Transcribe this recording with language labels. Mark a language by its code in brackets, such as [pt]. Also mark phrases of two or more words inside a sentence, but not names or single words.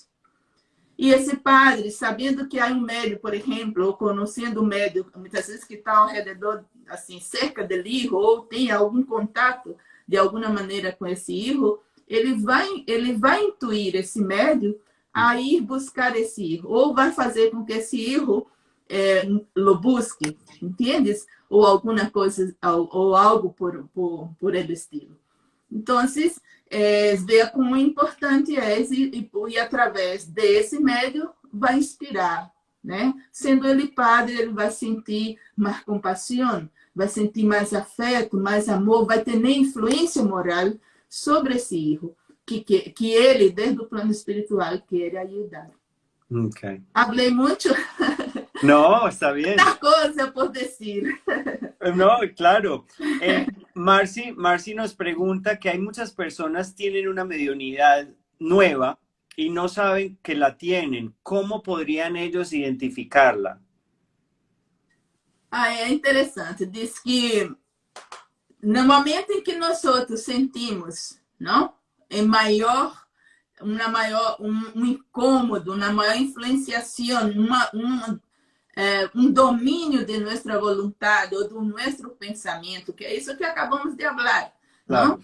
[pt] E esse padre, sabendo que há um médium, por exemplo, ou conhecendo um médium, muitas vezes que está ao redor, assim, cerca do hijo, ou tem algum contato de alguma maneira com esse hijo, ele vai intuir esse médium a ir buscar esse hijo, ou vai fazer com que esse hijo lo busque, entendes? Ou alguma coisa, ou algo [es] por el estilo. [pt] Então, veja como importante é e através desse médium vai inspirar, né? Sendo ele padre, ele vai sentir mais compaixão, vai sentir mais afeto, mais amor, vai ter nem influência moral sobre esse hijo que ele, desde o plano espiritual, quer ajudar. Okay. [es] Hablé mucho. No, está bien. Una cosa por decir. No, claro. Marcy nos pregunta que hay muchas personas que tienen una mediunidad nueva y no saben que la tienen. ¿Cómo podrían ellos identificarla? [pt] É interessante. Diz que no momento em que nós outros sentimos, não? Em maior, um incômodo, uma maior influenciação, um domínio de nossa vontade ou do nosso pensamento, que é isso que acabamos de falar, não?